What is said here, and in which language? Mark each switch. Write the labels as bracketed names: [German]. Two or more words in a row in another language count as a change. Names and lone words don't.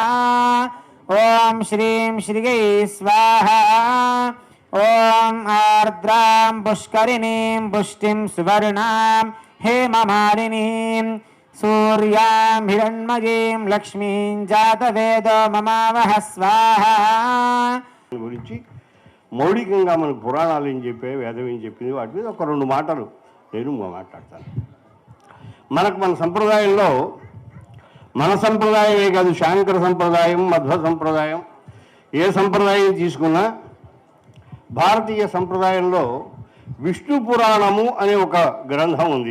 [Sanskrit] ॐ श्रीं श्रियै स्वाहा. ॐ आर्द्रां पुष्करिणीं पुष्टिं सुवर्णां हेममालिनीं सूर्यां हिरण्मयीं लक्ष्मीं जातवेदो ममावह स्वाहा. [Telugu] గురించి మౌలికంగా మన పురాణాలు ఏం చెప్పాయి, వేదం ఏం చెప్పింది, వాటి మీద ఒక రెండు మాటలు నేను మాట్లాడతాను. మనకు మన సంప్రదాయంలో మన సంప్రదాయమే కాదు, శాంకర సంప్రదాయం, మధ్వ సంప్రదాయం, ఏ సంప్రదాయం తీసుకున్నా భారతీయ సంప్రదాయంలో విష్ణు పురాణము అనే ఒక గ్రంథం ఉంది.